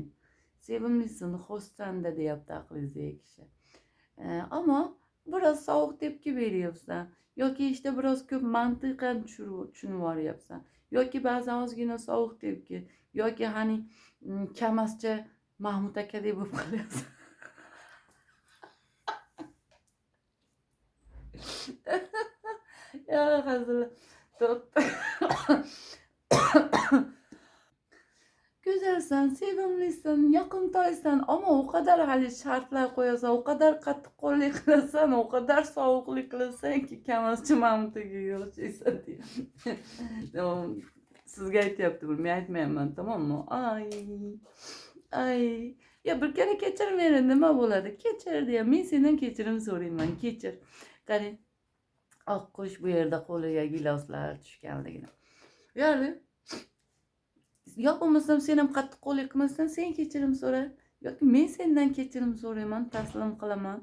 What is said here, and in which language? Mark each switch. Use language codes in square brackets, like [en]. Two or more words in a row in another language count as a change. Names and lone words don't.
[uz] Sevimlisan, xo'shsan deyapti aqlingizdagi kishi. Ammo biroz sovuq tepki beryapsan yoki işte biroz ko'p mantiqan tushunib olyapsan yoki ba'zan ozgina sovuq tepki yoki hani kamascha Mahmud akadek bo'lib qolyapsan. [tr] Ya hazır. Güzelsen, sevimlisin, yakıntoysan ama o kadar hali şartlar koyarsan, o kadar [uz] qattiq qo'llik qilasan, [tr] o kadar [uz] sovuqlik qilasan ki kamaschi Mahmudga o'xshaysan diye. Sizga aytyapti, men aytmayapman, [tr] tamam mı? [uz] Ay. [tr] Ya bir kere [uz] kechir meni, nima bo'ladi? Kechir deya, men sendan kechirim so'rayman, kechir. Qarang, oqqush bu yerda qo'liga giloslar tushganligini. Ya'ni yo bo'lmasam sen ham qattiq qo'llik qilmasdan sen kechirim so'ra yoki men sendan kechirim so'rayman, taslim qilaman.